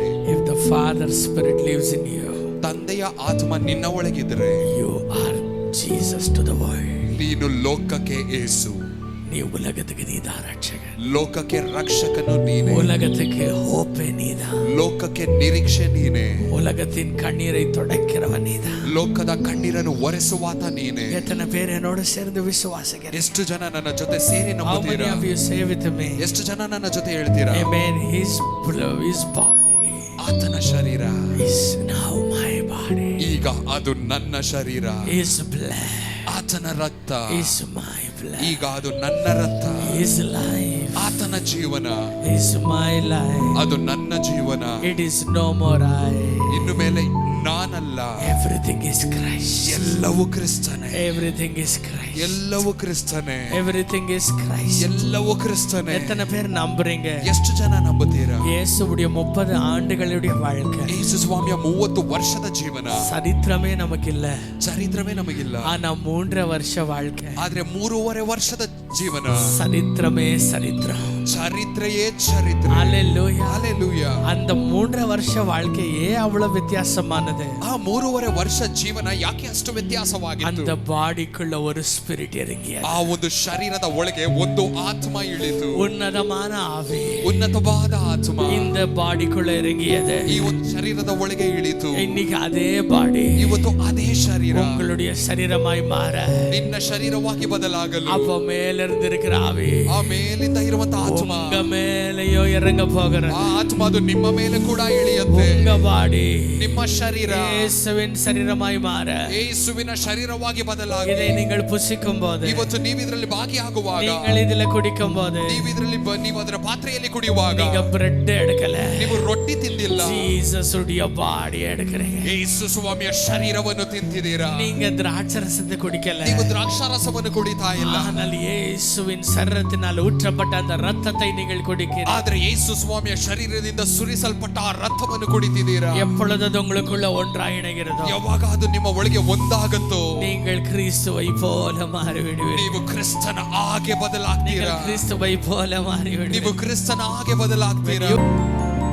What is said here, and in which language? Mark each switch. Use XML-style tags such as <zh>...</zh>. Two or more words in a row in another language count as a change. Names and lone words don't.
<en>If the Father Spirit lives in you,</en> <kn>ತಂದೆಯ ಆತ್ಮ ನಿನ್ನ ಒಳಗಿದ್ರೆ,</kn> <en>you are Jesus to the world.</en> <kn>ನೀನು ಲೋಕಕ್ಕೆ ಯೇಸು.</kn> <ta>நீ உலகத்துக்கு நீதான் ரட்சகன்.</ta> <kn>ಲೋಕಕ್ಕೆ ರಕ್ಷಕನು ನೀನೇ.</kn> <ta>உலகத்துக்கு hope நீதான்.</ta> <kn>ಲೋಕಕ್ಕೆ ನಿರೀಕ್ಷೆ ನೀನೇ.</kn> <ta>உலகத்தின் கண்ணீரை துடைக்கிறவன் நீதான்.</ta> <kn>ಲೋಕದ ಕಣ್ಣೀರನ್ನು ಒರೆಸುವಾತ ನೀನೇ.</kn> <ta>எத்தனை பேர் என்னோட சேர்ந்து விசுவாசிக்கிறீங்க?</ta> <kn>ಎಷ್ಟು ಜನ ನನ್ನ ಜೊತೆ ಸೇರಿ</kn> <en>How many</en> <kn>ನಂಬುತ್ತೀರಾ?</kn> <en>of you say with me?</en> <kn>ಎಷ್ಟು ಜನ ನನ್ನ ಜೊತೆ ಹೇಳ್ತೀರಾ?</kn> <en>Amen. His body,</en> <kn>ಆತನ ಶರೀರ</kn> <en>is now my body.</en> <kn>ಈಗ ಅದು ನನ್ನ ಶರೀರ.</kn> <en>His blood,</en> <kn>ಆತನ ರಕ್ತ</kn> <en>is my blood.</en> <kn>ಈಗ ಅದು ನನ್ನ ರಕ್ತ.</kn> <en>His life,</en> <kn>ಆತನ ಜೀವನ</kn> <en>is my life.</en> <kn>ಅದು ನನ್ನ ಜೀವನ.</kn> <en>It is no more I.</en> <kn>ಇನ್ನು ಮೇಲೆ ನಾನಲ್ಲ.</kn> <en>Everything is Christ.</en> <kn>ಎಲ್ಲವೂ ಕ್ರಿಸ್ತನೇ.</kn> <en>Everything is Christ.</en> <kn>ಎಲ್ಲವೂ ಕ್ರಿಸ್ತನೇ.</kn> <en>Everything is Christ.</en> <kn>ಎಲ್ಲವೂ ಕ್ರಿಸ್ತನೇ.</kn> <ta>எத்தனை பேர் நம்புறீங்க?</ta> <kn>ಎಷ್ಟು ಜನ ನಂಬುತ್ತೀರಾ?</kn> <ta>இயேசுவுடைய 30 ஆண்டுகளுடைய வாழ்க்கை,</ta> <kn>ಯೇಸು ಸ್ವಾಮಿಯ 30 ವರ್ಷದ ಜೀವನ</kn> <ta>சரித்திரமே நமக்கு இல்ல.</ta> <kn>ಚರಿತ್ರமே ನಮಗಿಲ್ಲ.</kn> <ta>ஆனா 3 வருஷ வாழ்க்கை,</ta> <kn>ಆದ್ರೆ 3.5 ವರ್ಷದ ಜೀವನ</kn> <ta>சரித்திரமே சரித்திரம்.</ta> <kn>ಚರಿತ್ರೆಯೇ ಚರಿತ್ರೆ.</kn> <ta>ஹalleluya.</ta> <kn>Hallelujah.</kn> <ta>அந்த 3 ವರ್ಷ வாழ்க்கையே அவ்வளவு வித்தியாசமானது.</ta> <kn>ಆ 3.5 ವರ್ಷ ಜೀವನ ಯಾಕೆ ಅಷ್ಟು ವ್ಯತ್ಯಾಸವಾಗಿತ್ತು?</kn> <ta>அந்த பாடிக்குள்ள ஒரு ஸ்பிரிட் இறங்கியது.</ta> <kn>ಆ ಒಂದು ಶರೀರದ ಒಳಗೆ ಒಂದು ಆತ್ಮ ಇಳಿತು.</kn> <ta>உன்னதமான ஆவி,</ta> <kn>ಉನ್ನತವಾದ ಆತ್ಮ</kn> <ta>இந்த பாடிக்குள்ள இறங்கியது.</ta> <kn>ಈ ಒಂದು ಶರೀರದ ಒಳಗೆ ಇಳಿತು.</kn> <ta>இன்னைக்கு அதே பாடி</ta> <kn>ಇವತ್ತು ಅದೇ ಶರೀರ</kn> <ta>உங்களுடைய சரீரமாய் மாற,</ta> <kn>ನಿನ್ನ ಶರೀರವಾಗಿ ಬದಲಾಗಲು</kn> <ta>அப்ப மேலிருந்து இருக்கிற ஆவி</ta> <kn>ಆ ಮೇಲಿಂದ ಇರುವಂತ ಆತ್ಮ</kn> <ta>உங்க மேலேயோ இறங்க போகிறது.</ta> <kn>ಆ ಆತ್ಮ ಅದು ನಿಮ್ಮ ಮೇಲೆ ಕೂಡ ಇಳಿಯುತ್ತೆ.</kn> <ta>உங்க பாடி</ta> <kn>ನಿಮ್ಮ ಶರೀರ</kn> <ta>இயேசுவின் சரீரமாய் மாற,</ta> <kn>ಯೇಸುವಿನ ಶರೀರವಾಗಿ ಬದಲಾಗಿ</kn> <ta>இதை நீங்கள் புசிக்கும் போது,</ta> <kn>ಇವತ್ತು ನೀವು ಇದರಲ್ಲಿ ಭಾಗಿಯಾಗುವಾಗ,</kn> <ta>நீங்கள் இதுல குடிக்கும் போது,</ta> <kn>ನೀವು ಇದರಲ್ಲಿ ನೀವು ಅದರ ಪಾತ್ರೆಯಲ್ಲಿ ಕುಡಿಯುವಾಗ</kn> <ta>நீங்க பிரெட் எடுக்கல,</ta> <kn>ನೀವು ರೊಟ್ಟಿ ತಿಂದಿಲ್ಲ,</kn> <ta>ஜீசஸ் உடைய பாடி எடுக்கிறீங்க.</ta> <kn>ಯೇಸು ಸ್ವಾಮಿಯ ಶರೀರವನ್ನು ತಿಂತಿದ್ದೀರಾ.</kn> <ta>நீங்க திராட்சரசத்தை குடிக்கல,</ta> <kn>ನೀವು ದ್ರಾಕ್ಷಾರಸವನ್ನು ಕುಡಿತಾ ಇಲ್ಲ,</kn> <ta>ஆனால் இயேசுவின் சரீரத்தினால் ஊற்றப்பட்ட அந்த ரத்தத்தை நீங்கள் குடிக்கிறீர்கள்.</ta> <kn>ಆದ್ರೆ ಯೇಸು ಸ್ವಾಮಿಯ ಶರೀರದಿಂದ ಸುರಿಸಲ್ಪಟ್ಟ ಆ ರಕ್ತವನ್ನು ಕುಡಿತಿದ್ದೀರಾ.</kn> <ta>எப்பொழுது அது உங்களுக்குள்ள ஒன்றாய் இணைகிறதோ,</ta> <kn>ಯಾವಾಗ ಅದು ನಿಮ್ಮ ಒಳಗೆ ಒಂದಾಗುತ್ತೋ,</kn> <ta>நீங்கள் கிறிஸ்துவை போல மாறிவிடுவீர்கள்.</ta> <kn>ನೀವು ಕ್ರಿಸ್ತನ ಹಾಗೆ ಬದಲಾಗ್ತೀರಾ.</kn> <ta>நீங்கள் கிறிஸ்துவை போல மாறிவிடுவீர்கள்.</ta> <kn>ನೀವು ಕ್ರಿಸ್ತನ ಹಾಗೆ ಬದಲಾಗ್ತೀರಾ.</kn>